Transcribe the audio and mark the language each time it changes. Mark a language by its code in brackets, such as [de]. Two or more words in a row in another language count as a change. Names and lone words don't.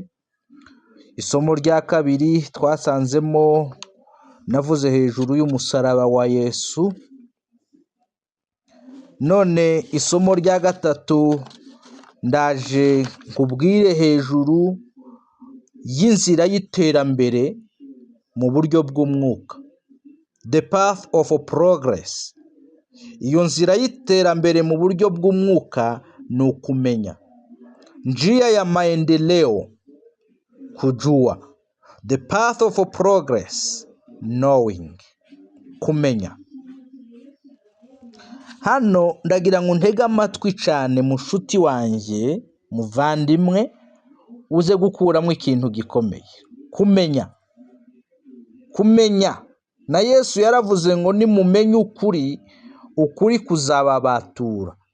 [rw] Isomo rya kabiri twasanzemo navuze hejuru y'umusaraba wa Yesu. None isomo rya gatatu ndaje nkubwire hejuru y'inzira y'iterambere mu buryo bw'umwuka, [en] the path of progress. [rw] Iyo nzira y'iterambere mu buryo bw'umwuka ni ukumenya, [sw] njia ya maendeleo kujua, [en] the path of progress knowing, [rw] kumenya. Hano ndagira ngo ntege amatwi cyane mushuti wanjye, muvandimwe, uze gukuramo ikintu gikomeye. Kumenya na Yesu yaravuze ngo nimumenye ukuri, ukuri kuzababatura.